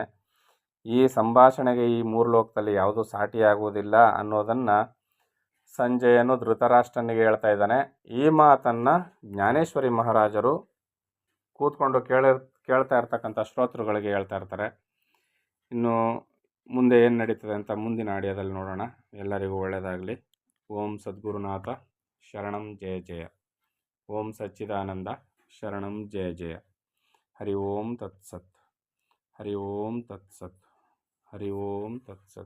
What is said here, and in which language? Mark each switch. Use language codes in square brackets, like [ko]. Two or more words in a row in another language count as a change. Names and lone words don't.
[kn] ಈ ಸಂಭಾಷಣೆಗೆ ಈ ಮೂರು ಲೋಕದಲ್ಲಿ ಯಾವುದೂ ಸಾಟಿಯಾಗುವುದಿಲ್ಲ ಅನ್ನೋದನ್ನು ಸಂಜಯನು ಧೃತರಾಷ್ಟ್ರನಿಗೆ ಹೇಳ್ತಾ ಇದ್ದಾನೆ. ಈ ಮಾತನ್ನು ಜ್ಞಾನೇಶ್ವರಿ ಮಹಾರಾಜರು ಕೂತ್ಕೊಂಡು ಕೇಳ್ತಾ ಇರ್ತಕ್ಕಂಥ ಶ್ರೋತೃಗಳಿಗೆ ಹೇಳ್ತಾ ಇರ್ತಾರೆ. ಇನ್ನು ಮುಂದೆ ಏನು ನಡೀತದೆ ಅಂತ ಮುಂದಿನ ಆಡಿಯೋದಲ್ಲಿ ನೋಡೋಣ. ಎಲ್ಲರಿಗೂ ಒಳ್ಳೆಯದಾಗಲಿ. [sa] ಓಂ ಸದ್ಗುರುನಾಥ ಶರಣಂ ಜಯ ಜಯ. ಓಂ ಸಚ್ಚಿದಾನಂದ ಶರಣಂ ಜಯ ಜಯ. ಹರಿ ಓಂ ತತ್ಸತ್. ಹರಿ ಓಂ ತತ್ಸತ್. ಹರಿ ಓಂ ತತ್ಸತ್.